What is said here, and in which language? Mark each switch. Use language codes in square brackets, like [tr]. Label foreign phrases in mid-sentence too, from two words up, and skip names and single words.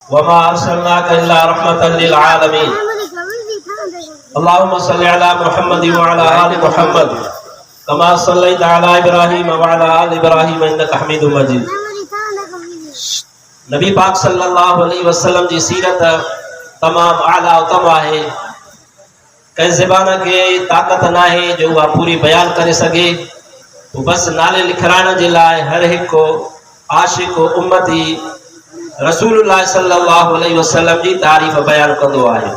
[ar] وما أرسلناك إلا رحمة للعالمين. اللهم صل على محمد وعلى آل محمد كما صليت على إبراهيم وعلى آل إبراهيم إنك حميد مجيد. [sd] नबी पाक [ar] صلى الله عليه وسلم [sd] जी सीरत तमाम आला उत्तम आहे। कंहिं ज़बान खे ताक़त न आहे जो उहा पूरी बयान करे सघे। तो बस नाले लिखाइण जे लाइ हर हिकु आशिक उम्मती [ar] رسول الله صلى الله عليه وسلم [sd] जी तारीफ़ बयान कंदो आहे।